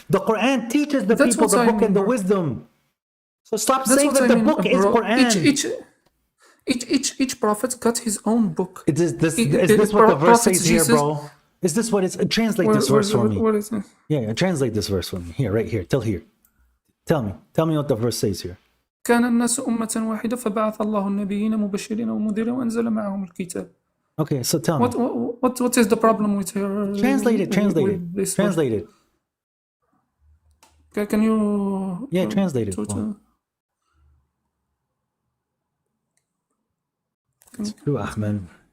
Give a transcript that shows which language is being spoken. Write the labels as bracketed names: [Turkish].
[English] The Quran teaches the people the book and the wisdom. So stop saying that the book is Quran. Each prophet got his own book. Is this what the verse says here, bro? Is this what it's... Translate this verse for me. What is it? Yeah, translate this verse for me. Here, right here. Till here. Tell me what the verse says here. [Arabic] كان الناس أمة واحدة فبعث الله النبيين مبشرين ومنذرين وأنزل معهم الكتاب. [English] Okay, so tell me. What is the problem with her? Translate it. Translate it. Can you... Yeah, translate it. True, Ahmed.